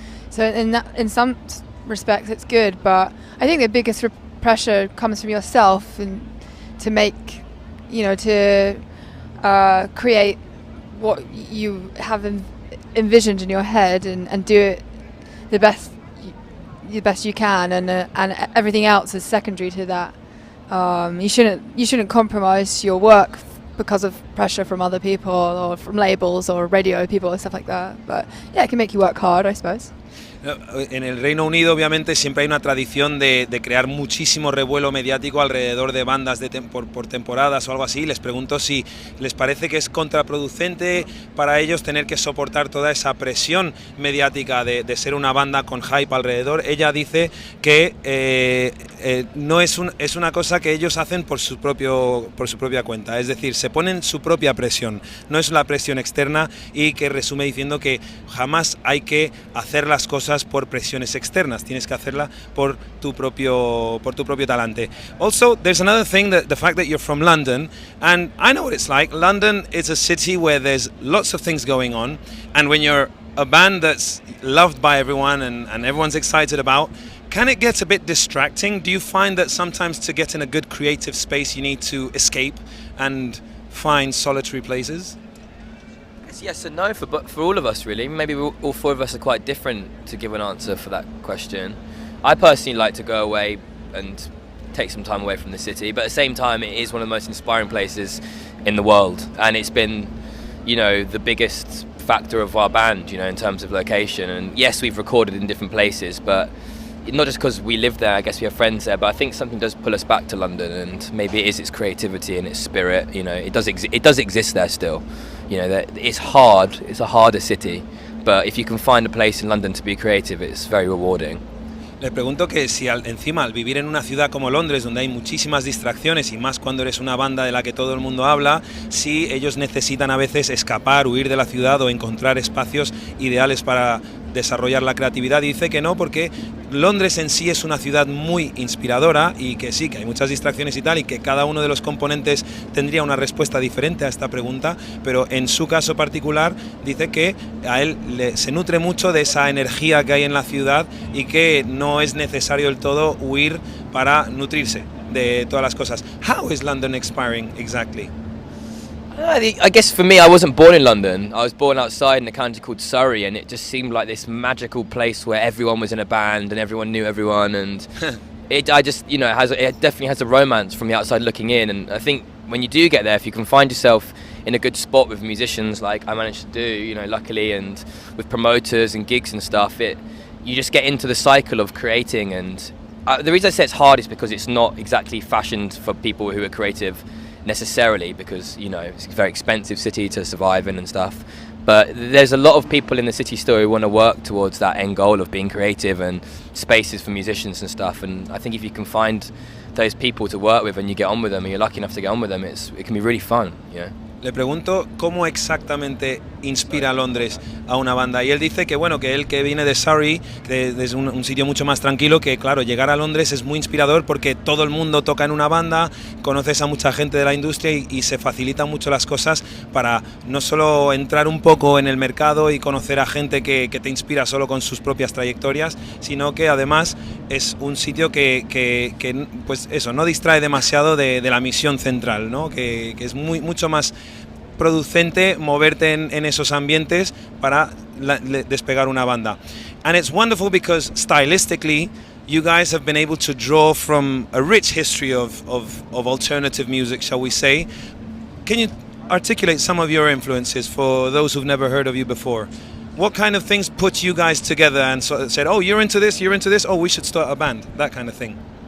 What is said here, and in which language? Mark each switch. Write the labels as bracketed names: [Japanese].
[English] So in some respects it's good, but I think the biggest pressure comes from yourself and to make, to create what you have envisioned in your head and do it the best you can, and everything else is secondary to that. You shouldn't compromise your work because of pressure from other people or from labels or radio people or stuff like that. But yeah, it can make you work hard, I suppose. [Spanish] En el Reino Unido obviamente siempre hay una tradición de crear muchísimo revuelo mediático alrededor de bandas por temporadas o algo así. Les pregunto si les parece que es contraproducente para ellos tener que soportar toda esa presión mediática de ser una banda con hype alrededor. Ella dice que no es una cosa que ellos hacen por su propia cuenta, es decir, se ponen su propia presión, no es la presión externa, y que resume diciendo que jamás hay que hacer las cosas por presiones externas, tienes que hacerla por tu propio talante. [English] Also, there's another thing, that the fact that you're from London, and I know what it's like. London is a city where there's lots of things going on, and when you're a band that's loved by everyone and everyone's excited about, can it get a bit distracting? Do you find that sometimes to get in a good creative space you need to escape and find solitary places? Yes and no for all of us, really. Maybe all four of us are quite different to give an answer for that question. I personally like to go away and take some time away from the city, but at the same time it is one of the most inspiring places in the world, and it's been, the biggest factor of our band, in terms of location. And yes, we've recorded in different places, but not just because we live there, I guess we have friends there, but I think something does pull us back to London, and maybe it is its creativity and its spirit. It does exist there still. It's hard. It's a harder city, but if you can find a place in London to be creative, it's very rewarding. [Spanish] Les pregunto que si encima al vivir en una ciudad como Londres, donde hay muchísimas distracciones y más cuando eres una banda de la que todo el mundo habla, si ellos necesitan a veces escapar, huir de la ciudad o encontrar espacios ideales para desarrollar la creatividad. Y dice que no, porque Londres en sí es una ciudad muy inspiradora y que sí, que hay muchas distracciones y tal, y que cada uno de los componentes tendría una respuesta diferente a esta pregunta, pero en su caso particular dice que a él se nutre mucho de esa energía que hay en la ciudad y que no es necesario del todo huir para nutrirse de todas las cosas. [English] How is London inspiring exactly? I guess for me, I wasn't born in London. I was born outside in a county called Surrey, and it just seemed like this magical place where everyone was in a band and everyone knew everyone, and it definitely has a romance from the outside looking in. And I think when you do get there, if you can find yourself in a good spot with musicians like I managed to do, luckily, and with promoters and gigs and stuff, you just get into the cycle of creating. And the reason I say it's hard is because it's not exactly fashioned for people who are creative necessarily, because it's a very expensive city to survive in and stuff. But there's a lot of people in the city still who want to work towards that end goal of being creative and spaces for musicians and stuff. And I think if you can find those people to work with and you get on with them and you're lucky enough to get on with them, it can be really fun. [Spanish] Le pregunto cómo exactamente inspira Londres a una banda, y él dice que bueno, que él, que viene de Surrey, que es un sitio mucho más tranquilo, que claro, llegar a Londres es muy inspirador porque todo el mundo toca en una banda, conoces a mucha gente de la industria y se facilitan mucho las cosas para no solo entrar un poco en el mercado y conocer a gente que te inspira solo con sus propias trayectorias, sino que además es un sitio que pues eso, no distrae demasiado de la misión central, ¿no? Que es mucho más producente moverte en esos ambientes para despegar una banda. [English] And it's wonderful because stylistically you guys have been able to draw from a rich history of alternative music, shall we say. Can you articulate some of your influences for those who've never heard of you before? What kind of things put you guys together and said, oh, you're into this, oh, we should start a band, that kind of thing?